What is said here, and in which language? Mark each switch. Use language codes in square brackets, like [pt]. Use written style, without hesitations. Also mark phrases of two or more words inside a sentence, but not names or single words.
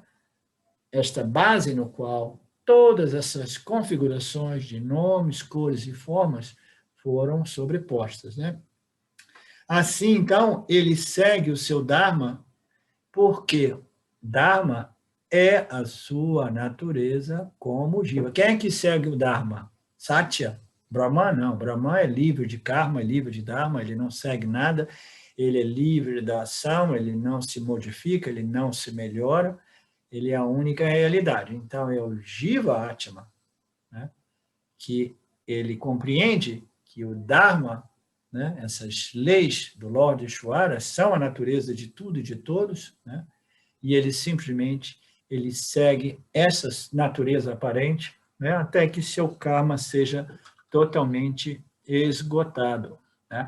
[pt] Esta base no qual todas essas configurações de nomes, cores e formas foram sobrepostas, né? Assim, então, ele segue o seu Dharma, porque Dharma é a sua natureza como Jiva. Quem é que segue o Dharma? Satya? Brahman? Não. Brahman é livre de karma, é livre de Dharma, ele não segue nada, ele é livre da ação, ele não se modifica, ele não se melhora, ele é a única realidade. Então, é o Jiva Atma, né, que ele compreende que o Dharma, né, essas leis do Lord Ishvara, são a natureza de tudo e de todos, né, e ele simplesmente ele segue essa natureza aparente, né, até que seu karma seja totalmente esgotado, né?